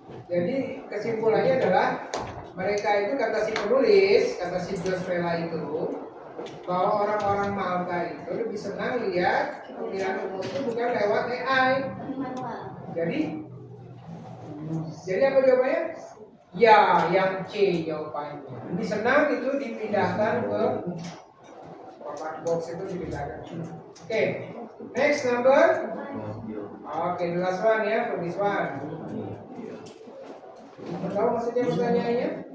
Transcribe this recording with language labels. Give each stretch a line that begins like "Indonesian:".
Indonesian: Jadi kesimpulannya adalah mereka itu kata si penulis, kata si Josh Vela itu bahwa orang-orang Malta itu lebih senang lihat pemilihan umum itu bukan lewat AI. Jadi apa jawabannya? Ya, yang C jawabannya. Lebih senang itu dipindahkan ke kotak box itu dipindahkan.
English: Oke, next number. Oke, the last one ya, for this one.
Indonesian: Tahu maksudnya pertanyaannya?